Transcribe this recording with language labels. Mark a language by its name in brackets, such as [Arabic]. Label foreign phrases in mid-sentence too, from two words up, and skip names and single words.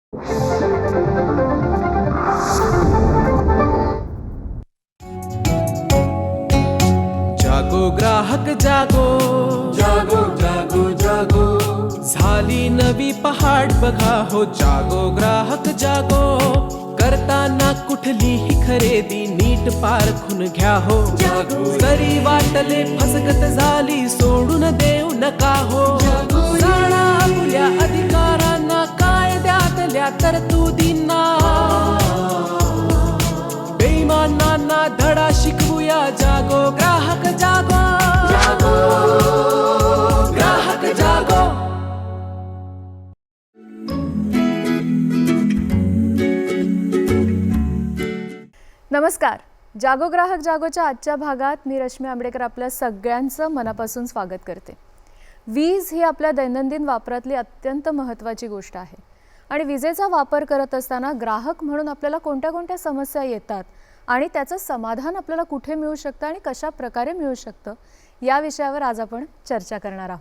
[Hindi] जागो ग्राहक जागो, जागो जागो जागो, [Marathi] झाली नवी पहाट बघा हो. [Hindi] जागो ग्राहक जागो, [Marathi] करताना कुठलीही खरेदी नीट पारखून घ्या हो. [Hindi] जागो. [Marathi] जरी वाटले फसगत झाली सोडून देऊ नका हो. [Hindi] जागो. [Marathi] जाणा आपल्या अधिकारांना, कायद्यातल्या तरतुदींना, बेईमानांना धडा शिकवूया. [Hindi] जागो ग्राहक जागो, जागो ग्राहक जागो. [Marathi] नमस्कार. जागो ग्राहक जागोच्या आजच्या भागात मी रश्मी आंबेडकर आपल्या सगळ्यांचं मनापासून स्वागत करते. वीज ही आपल्या दैनंदिन वापरातली अत्यंत महत्त्वाची गोष्ट आहे आणि विजेचा वापर करत असताना ग्राहक म्हणून आपल्याला कोणत्या कोणत्या समस्या येतात आणि त्याचं समाधान आपल्याला कुठे मिळू शकतं आणि कशा प्रकारे मिळू शकतं या विषयावर आज आपण चर्चा करणार आहोत.